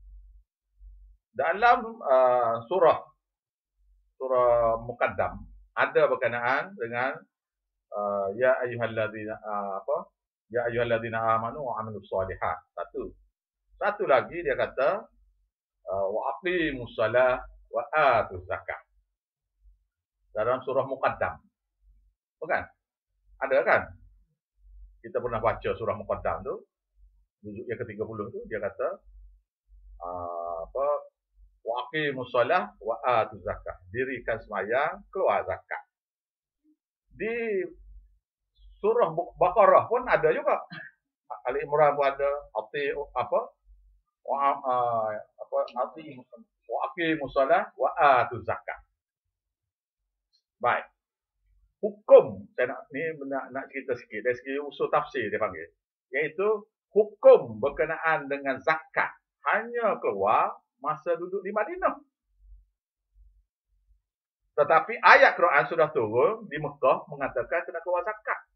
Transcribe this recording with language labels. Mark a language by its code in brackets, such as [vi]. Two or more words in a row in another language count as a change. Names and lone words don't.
[ms] Dalam surah Muqaddam ada berkenaan dengan [ar] يا أيها الذين يا أيها الذين آمنوا وعملوا الصالحات. [ms] Satu lagi dia kata [ar] وأقيموا الصلاة وآتوا الزكاة. [ms] Dalam surah Muqaddam. Bukan? Ada kan? Kita pernah baca surah Muqaddam tu. Juzuk yang ke-30 tu dia kata [ar] وأقيموا الصلاة وآتوا الزكاة. [ms] Dirikan sembahyang, keluar zakat. Di surah Baqarah pun ada juga. Ali Imran pun ada, [ar] وأقيموا الصلاة وآتوا الزكاة. [ms] Baik. Hukum, saya nak cerita sikit dari segi usul tafsir dia panggil. Iaitu hukum berkenaan dengan zakat hanya keluar masa duduk di Madinah. Tetapi ayat Quran sudah turun di Mekah mengatakan kena keluar zakat.